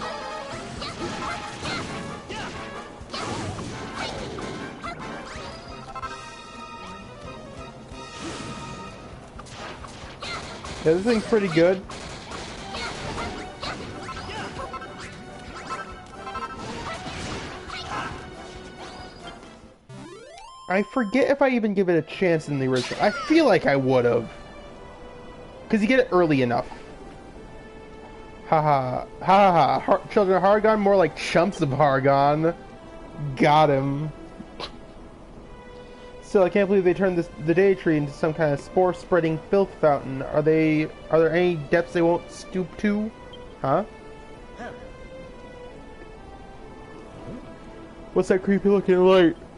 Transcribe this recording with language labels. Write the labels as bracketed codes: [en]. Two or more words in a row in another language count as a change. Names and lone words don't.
[en] Yeah, this thing's pretty good. I forget if I even give it a chance in the original. I feel like I would have. Because you get it early enough. Haha. Ha ha. Children of Hargon, more like chumps of Hargon. Got him. Still, I can't believe they turned the day tree into some kind of spore-spreading filth fountain. Are there any depths they won't stoop to? Huh? What's that creepy looking light?